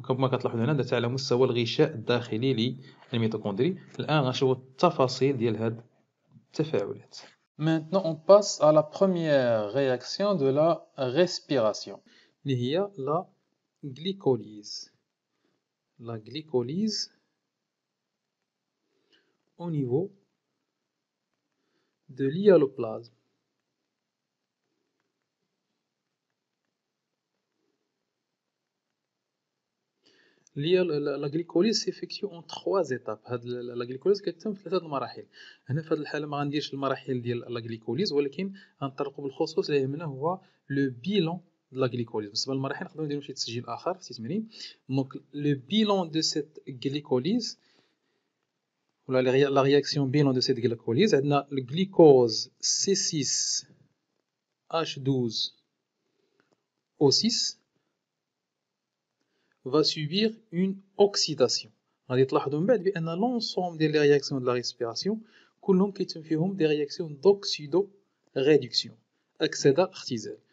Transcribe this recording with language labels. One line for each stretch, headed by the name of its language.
Arabic: وكما كتلاحظوا هنا درت على مستوى الغشاء الداخلي للميتوكوندري. الآن غنشوفوا التفاصيل ديال هاد التفاعلات.
French: Maintenant, on passe à la première réaction de la respiration. Il y a la glycolyse. La glycolyse au niveau de l'hyaloplasme. La glycolyse s'effectue en 3 étapes.
Arabic: La glycolyse كتتم في 3 المراحل. هنا في هذه الحالة ما غنديرش المراحل ديال la glycolyse ولكن غنطرقوا بالخصوص اللي يهمنا هو
French: le bilan de la glycolyse.
Arabic: بالنسبة للمراحل نقدروا نديروا شي تسجيل آخر في تمرين.
French: Donc le bilan de cette glycolyse ou la réaction bilan de cette glycolyse,
Arabic: عندنا
French: le glucose C6H12O6 va subir une oxydation.
Arabic: غادي تلاحظوا من بعد بان
French: l'ensemble des réactions de la respiration
Arabic: كلهم كيتم فيهم
French: des réactions d'oxydoréduction
Arabic: اكسده اختزال.